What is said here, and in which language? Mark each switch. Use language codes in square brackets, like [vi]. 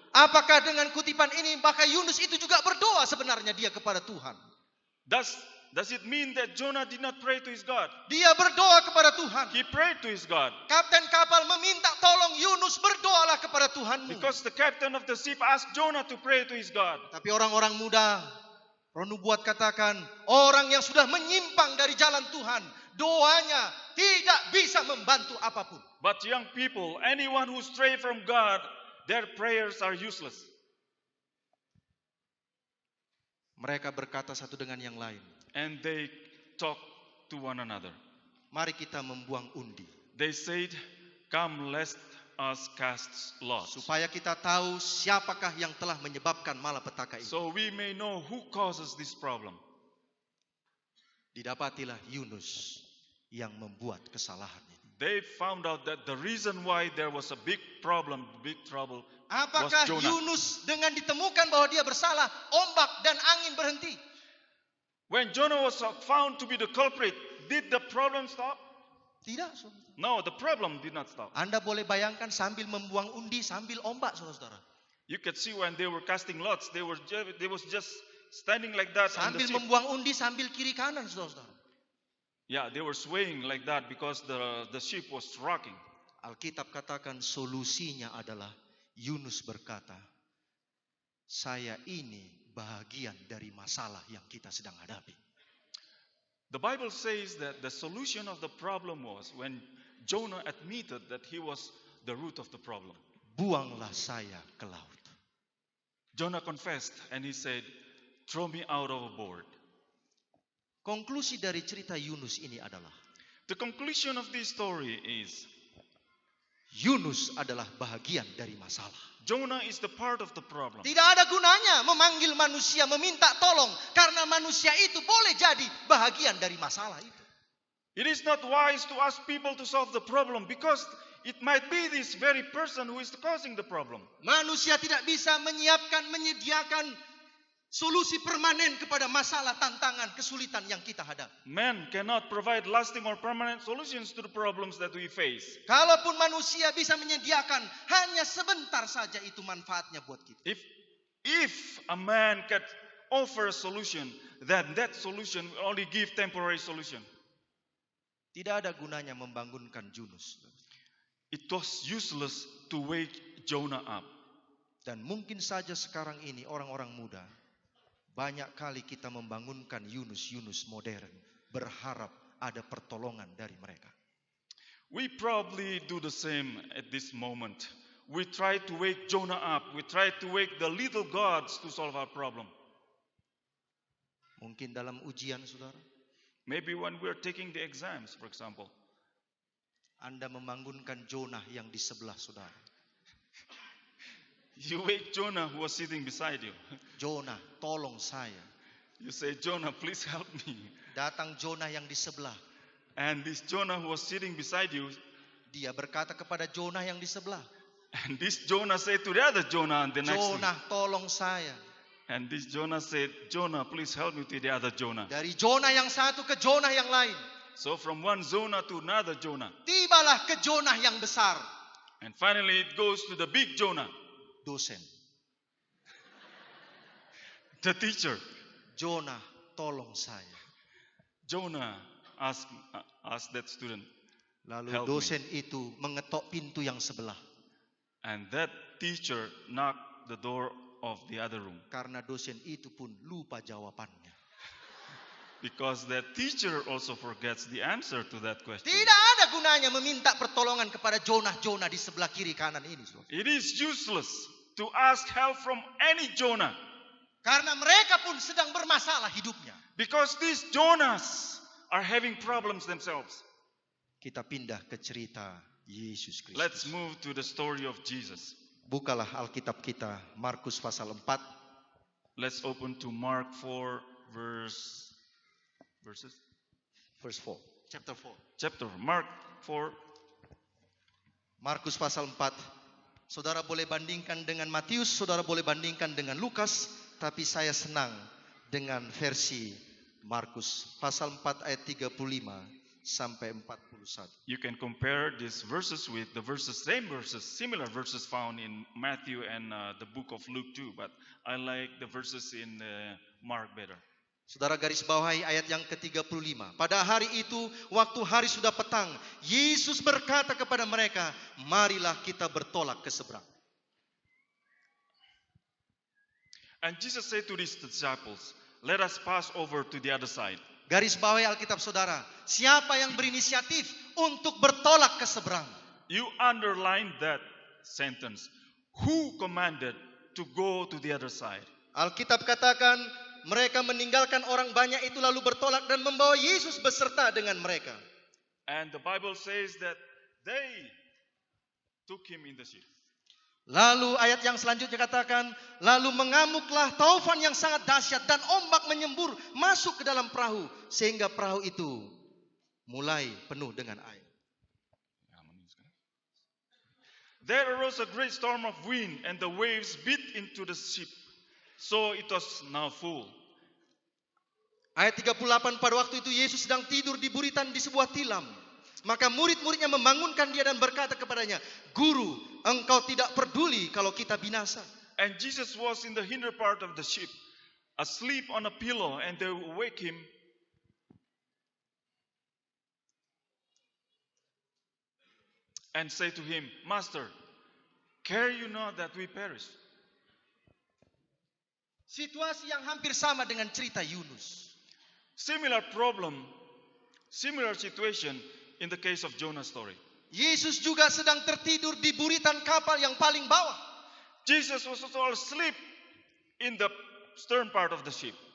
[id] Apakah dengan kutipan ini maka Yunus itu juga berdoa sebenarnya dia kepada Tuhan? [en] Does it mean that Jonah did not pray to his God? [id] Dia berdoa kepada Tuhan. [en] He prayed to his God. [id] Kapten kapal meminta tolong Yunus, berdoalah kepada Tuhanmu. [en] Because the captain of the ship asked Jonah to pray to his God. [id] Tapi orang-orang muda, Roh Nubuat katakan, orang yang sudah menyimpang dari jalan Tuhan, doanya tidak bisa membantu apapun. [en] But young people, anyone who stray from God, their prayers are useless. [id] Mereka berkata satu dengan yang lain. [en] And they talk to one another. [id] Mari kita membuang undi. [en] They said, come let us cast lots. [id] Supaya kita tahu siapakah yang telah menyebabkan malapetaka ini. [en] So we may know who causes this problem. [id] Didapatilah Yunus yang membuat kesalahan ini. [en] They found out that the reason why there was a big problem, big trouble, [id] Apakah [en] was Jonah. [id] Yunus dengan ditemukan bahwa dia bersalah, ombak dan angin berhenti? [en] When Jonah was found to be the culprit, did the problem stop? [id] Tidak, saudara. [en] No, the problem did not stop. [id] Anda boleh bayangkan sambil membuang undi, sambil ombak, saudara-saudara. [en] You could see when they were casting lots, they was just standing like that on the [id] Sambil [en] ship. [id] membuang undi, sambil kiri kanan, saudara-saudara. [en] Yeah, they were swaying like that because the ship was rocking. [id] Alkitab katakan solusinya adalah Yunus berkata, saya ini bahagian dari masalah yang kita sedang hadapi. [en] The Bible says that the solution of the problem was when Jonah admitted that he was the root of the problem. [id] Buanglah saya ke laut. [en] Jonah confessed and he said, throw me out overboard. [id] Konklusi dari cerita Yunus ini adalah, [en] The conclusion of this story is [id] Yunus adalah bahagian dari masalah. [en] Jonah is the part of the problem. [id] Tidak ada gunanya memanggil manusia, meminta tolong, karena manusia itu boleh jadi bahagian dari masalah itu. [en] It is not wise to ask people to solve the problem because it might be this very person who is causing the problem. [id] Manusia tidak bisa menyediakan solusi permanen kepada masalah, tantangan, kesulitan yang kita hadapi. [en] Man cannot provide lasting or permanent solutions to the problems that we face. [id] Kalaupun manusia bisa menyediakan, hanya sebentar saja itu manfaatnya buat kita. [en] If a man can offer a solution, then that solution will only give temporary solution. [id] Tidak ada gunanya membangunkan Yunus. [en] It was useless to wake Jonah up. [id] Dan mungkin saja sekarang ini orang-orang muda, banyak kali kita membangunkan Yunus modern, berharap ada pertolongan dari mereka. [en] We probably do the same at this moment. We try to wake Jonah up. We try to wake the little gods to solve our problem. [id] Mungkin dalam ujian, saudara, [en] Maybe when we're taking the exams, for example. [id] Anda membangunkan Jonah yang di sebelah saudara. [en] You wake Jonah who was sitting beside you. [id] Jonah, tolong saya. [en] You say, Jonah, please help me. [id] Datang Jonah yang di sebelah. [en] And this Jonah who was sitting beside you, [id] Dia berkata kepada Jonah yang di sebelah. [en] and this Jonah said to the other Jonah, and the next one. [id] Jonah, tolong saya. [en] And this Jonah said, Jonah, please help me to the other Jonah. [id] Dari Jonah yang satu ke Jonah yang lain. [en] So from one Jonah to another Jonah. [id] Tibalah ke Jonah yang besar. [en] And finally it goes to the big Jonah, [id] Dosen. [en] the teacher. [id] Jonah, tolong saya. [en] Jonah asked that student. [id] Lalu [en] Help [id] dosen itu mengetok pintu yang sebelah. [en] And that teacher knocked the door of the other room. [id] Karena dosen itu pun lupa jawabannya. [en] Because that teacher also forgets the answer to that question. [id] Tidak ada gunanya meminta pertolongan kepada Jonah di sebelah kiri kanan ini. [en] It is useless to ask help from any Jonah. [id] Karena mereka pun sedang bermasalah hidupnya. [en] Because these Jonahs are having problems themselves. [id] Kita pindah ke cerita Yesus Kristus. [en] Let's move to the story of Jesus. [id] Bukalah Alkitab kita, Markus pasal 4. [en] Let's open to Mark 4 verses. Verse 4. Chapter 4. Chapter Mark 4. [id] Markus pasal 4. Saudara boleh bandingkan dengan Matius, saudara boleh bandingkan dengan Lukas, tapi saya senang dengan versi Markus pasal 4 ayat 35 sampai 41. [en] You can compare these verses with the similar verses found in Matthew and the book of Luke too, but I like the verses in Mark better. [id] Saudara garis bawahi ayat yang ke-35. Pada hari itu, waktu hari sudah petang, Yesus berkata kepada mereka, marilah kita bertolak ke seberang. [en] And Jesus said to his disciples, let us pass over to the other side. [id] Garis bawahi Alkitab saudara, siapa yang berinisiatif untuk bertolak ke seberang? [en] You underline that sentence. Who commanded to go to the other side? [id] Alkitab katakan, mereka meninggalkan orang banyak itu lalu bertolak dan membawa Yesus beserta dengan mereka. [en] And the Bible says that they took him in the ship. [id] Lalu ayat yang selanjutnya katakan, lalu mengamuklah taufan yang sangat dahsyat dan ombak menyembur masuk ke dalam perahu sehingga perahu itu mulai penuh dengan air. [en] There arose a great storm of wind and the waves beat into the ship, so it was now full. [id] Ayat 38, pada waktu itu Yesus sedang tidur di buritan di sebuah tilam. Maka murid-muridnya membangunkan dia dan berkata kepadanya, Guru, engkau tidak peduli kalau kita binasa. [en] And Jesus was in the hinder part of the ship, asleep on a pillow, and they wake him. And say to him, Master, care you not that we perish? [id] Situasi yang hampir sama dengan cerita Yunus. [en] Similar problem, similar situation in the case of Jonah's story. [id] Yesus juga sedang tertidur di buritan kapal yang paling bawah. [en] Jesus was also asleep in the stern part of the ship.